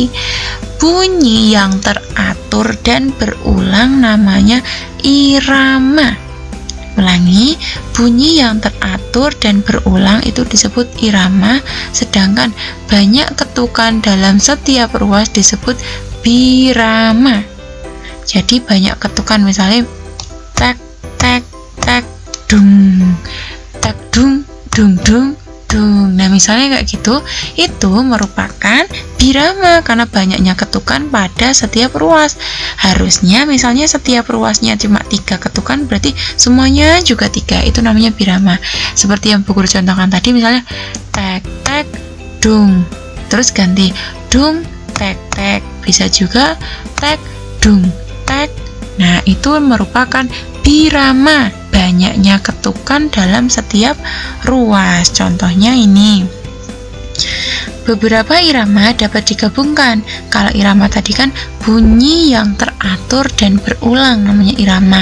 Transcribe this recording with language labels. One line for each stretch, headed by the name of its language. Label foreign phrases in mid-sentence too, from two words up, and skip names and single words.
Indonesian: Bunyi yang teratur dan berulang namanya irama. Ulangi, bunyi yang teratur dan berulang itu disebut irama, sedangkan banyak ketukan dalam setiap ruas disebut birama. Jadi banyak ketukan, misalnya tek tek tek dung, tek dung dung dung dung. Nah misalnya kayak gitu, itu merupakan birama karena banyaknya ketukan pada setiap ruas. Harusnya misalnya setiap ruasnya cuma 3 ketukan, berarti semuanya juga 3, itu namanya birama. Seperti yang Bu Guru contohkan tadi, misalnya tek tek dung, terus ganti dung tek tek, bisa juga tek dung tek. Nah itu merupakan birama, banyaknya ketukan dalam setiap ruas. Contohnya ini, beberapa irama dapat digabungkan. Kalau irama tadi kan bunyi yang teratur dan berulang, namanya irama.